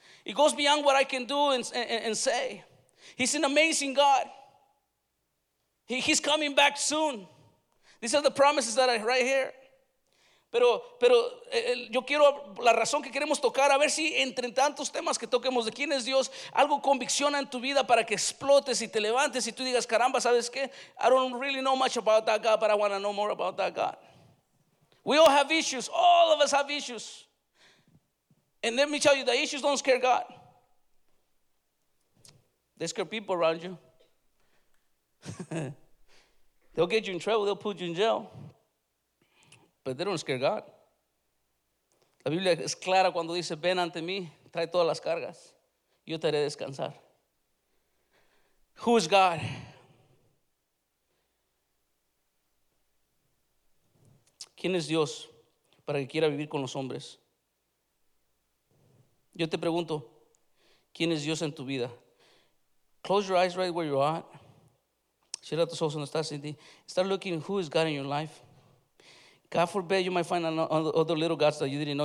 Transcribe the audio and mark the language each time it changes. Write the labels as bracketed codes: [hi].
[en] It goes beyond what I can do and say. He's an amazing God. He's coming back soon. These are the promises that are right here. [es] Pero yo quiero, la razón que queremos tocar, a ver si entre tantos temas que toquemos de quién es Dios, algo convicciona en tu vida para que explotes y te levantes y tú digas, caramba, ¿sabes qué? [en] I don't really know much about that God, but I want to know more about that God. We all have issues. All of us have issues. And let me tell you, the issues don't scare God. They scare people around you. They'll get you in trouble. They'll put you in jail. But they don't scare God. [es] La Biblia es clara cuando dice, ven ante mí, trae todas las cargas, yo te haré descansar. [en] Who is God? [es] ¿Quién es Dios para que quiera vivir con los hombres? Yo te pregunto, ¿quién es Dios en tu vida? [en] Close your eyes right where you are. [es] Cierra tus ojos donde estás, [en] Cindy. Start looking, who is God in your life? God forbid you might find other little gods that you didn't know.